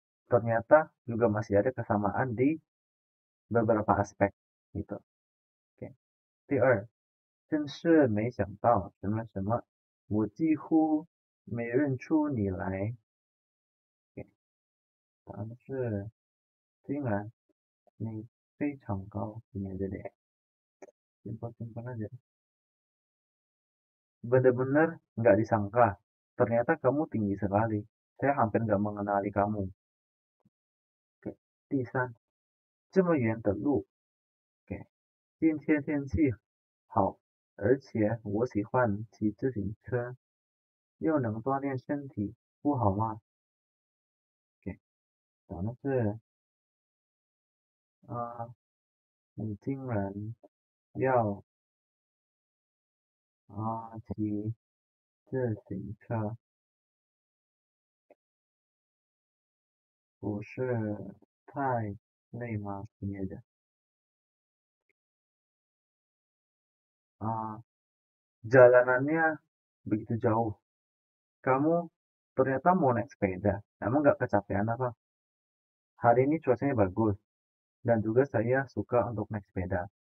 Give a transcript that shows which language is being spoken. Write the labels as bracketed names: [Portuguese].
[Indonesian] Ternyata juga masih ada kesamaan di beberapa aspek gitu. Oke. [Chinese] 第二，真是没想到什么什么，我几乎没认出你来。 Oke. 答案是，竟然你非常高。 [Indonesian] Ini aja deh. Simpel-simpel aja. Benar-benar nggak disangka. Ternyata kamu tinggi sekali. Saya hampir nggak mengenali kamu. Oke. [Chinese] 第三，这么远的路。Oke. 今天天气好，而且我喜欢骑自行车，又能锻炼身体，不好吗？OK，答案是你竟然要骑自行车，不是太累吗？亲爱的 [Indonesian] jalanannya begitu jauh. Kamu ternyata mau naik sepeda. Emang nggak kecapean apa? Hari ini cuacanya bagus. Dan juga saya suka untuk naik sepeda.